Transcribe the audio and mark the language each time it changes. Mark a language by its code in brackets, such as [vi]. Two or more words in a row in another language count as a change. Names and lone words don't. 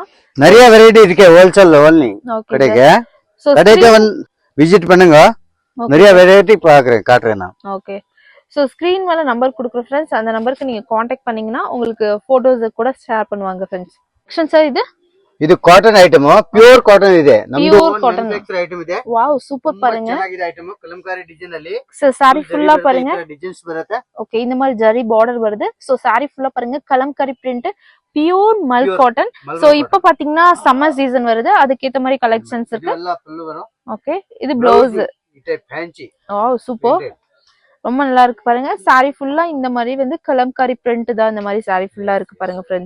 [ta] நிறைய வெரைட்டி இருக்கு [en] wholesale only. [ta] கடைக்கு சோ கடைக்கு விசிட் பண்ணுங்க. நிறைய வெரைட்டி காட்டுறேன் நான். ஓகே. சோ ஸ்கிரீன் மேல நம்பர் கொடுக்குறேன் ஃப்ரெண்ட்ஸ். அந்த நம்பருக்கு நீங்க காண்டாக்ட் பண்ணீங்கன்னா உங்களுக்கு போட்டோஸ் கூட ஷேர் பண்ணுவாங்க ஃப்ரெண்ட்ஸ். சார் இது [en] cotton item, pure cotton [kn] ಇದೆ. ನಮ್ದು ಮ್ಯಾನುಫ್ಯಾಕ್ಚರ್ ಐಟಮ್ ಇದೆ. [en] wow, super பாருங்க. [kn] ಚೆನ್ನಾಗಿದೆ ಐಟಮ್. ಕಲಂಕಾರಿ ಡಿಸೈನ್ ಅಲ್ಲಿ ಸಾರಿ ಫುಲ್ಲಾ பாருங்க ಡಿಸೈನ್ಸ್ ಬರುತ್ತೆ. ಓಕೆ, [ta] இந்த மாதிரி ஜரி பார்டர் வருது. சோ சாரி ஃபுல்லா பாருங்க கலம்காரி பிரிண்ட், [en] pure mul cotton. [ta] சோ இப்போ பாத்தீங்கன்னா சம்மர் சீசன் வருது, அதுக்கு ஏத்த மாதிரி கலெக்ஷன்ஸ் இருக்கு. இதெல்லாம் ஃபுல் வரும். ஓகே, இது ப்ளவுஸ். இது ஃபேன்சி. [en] wow, super. [ta] ரொம்ப நல்லா இருக்கு பாருங்க. சாரி ஃபுல்லா இந்த மாதிரி வந்து கலம்காரி பிரிண்ட் தான். இந்த மாதிரி சாரி ஃபுல்லா இருக்கு பாருங்க ஃப்ரெண்ட்ஸ்.